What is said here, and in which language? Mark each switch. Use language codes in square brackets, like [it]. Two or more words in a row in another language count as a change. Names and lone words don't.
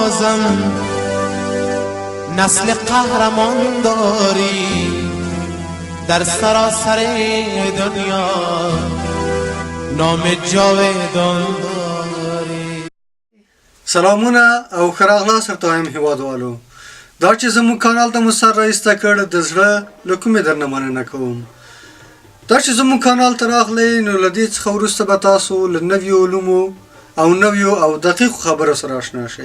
[fa] غم نسل قهرمان داری در سراسر دنیا نام جاودان داری. [ps] سلامونه او خراغلا سرتایم هیوادوالو دا چې زموږ کانال ته مو سر راایسته کړ د زړه له کومې درنه مننه کوم. دا چې زموږ کانال ته راغلی نو له دې څخه وروسته به تاسو له نویو علومو او نویو او دقیقو خبرو سره اشنا شئ.